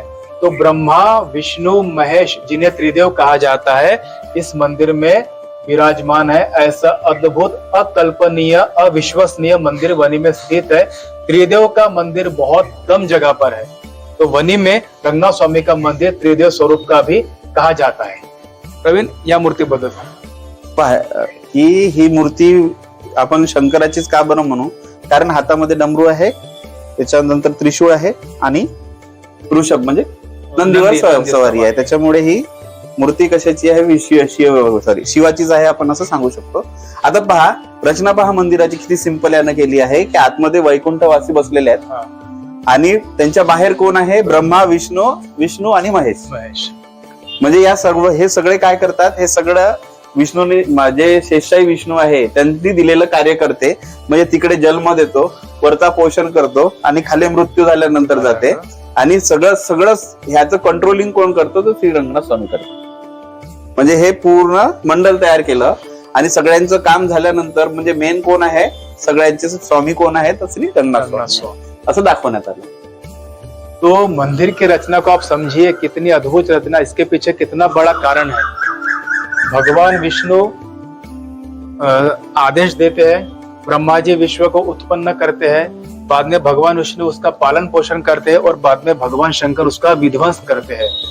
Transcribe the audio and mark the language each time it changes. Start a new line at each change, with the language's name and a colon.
Hindi: तो ब्रह्मा विष्णु महेश, जिन्हें त्रिदेव कहा जाता है, इस मंदिर में विराजमान है. ऐसा अद्भुत, अकल्पनीय, अविश्वसनीय मंदिर वनी में स्थित है. त्रिदेव का मंदिर बहुत कम जगह पर है, तो वनी में रंगनाथ स्वामी का मंदिर त्रिदेव स्वरूप का भी कहा जाता है.
Marathi: प्रवीण, या मूर्ती बद्दल ही मूर्ती आपण शंकराचीच का बरं म्हणू, कारण हातामध्ये डमरू आहे, त्याच्यानंतर त्रिशूळ आहे आणि वृषभ म्हणजे नंदीवर सवारी आहे. त्याच्यामुळे ही मूर्ती कशाची आहे, शिवाचीच आहे आपण असं सांगू शकतो. आता पहा, रचना पहा मंदिराची किती सिंपल यानं केली आहे की आतमध्ये वैकुंठवासी बसलेले आहेत आणि त्यांच्या बाहेर कोण आहे, ब्रह्मा विष्णू आणि महेश. म्हणजे या सर्व हे सगळे काय करतात, हे सगळं विष्णूने, जे शेषशाही विष्णू आहे त्यांनी दिलेलं कार्य करते. म्हणजे तिकडे जन्म देतो, वरचा पोषण करतो आणि खाली मृत्यू झाल्यानंतर जाते. आणि सगळं ह्याचं कंट्रोलिंग कोण करतो, तो श्री रंगनाथ स्वामी करतो. म्हणजे हे पूर्ण मंडळ तयार केलं आणि सगळ्यांचं काम झाल्यानंतर म्हणजे मेन कोण आहे, सगळ्यांचे स्वामी कोण आहे, तर श्री रंगनाथ स्वामी असं दाखवण्यात आलं.
Hindi: तो मंदिर की रचना को आप समझिए, कितनी अद्भुत रचना, इसके पीछे कितना बड़ा कारण है. भगवान विष्णु आदेश देते हैं, ब्रह्मा जी विश्व को उत्पन्न करते हैं, बाद में भगवान विष्णु उसका पालन पोषण करते हैं और बाद में भगवान शंकर उसका विध्वंस करते हैं.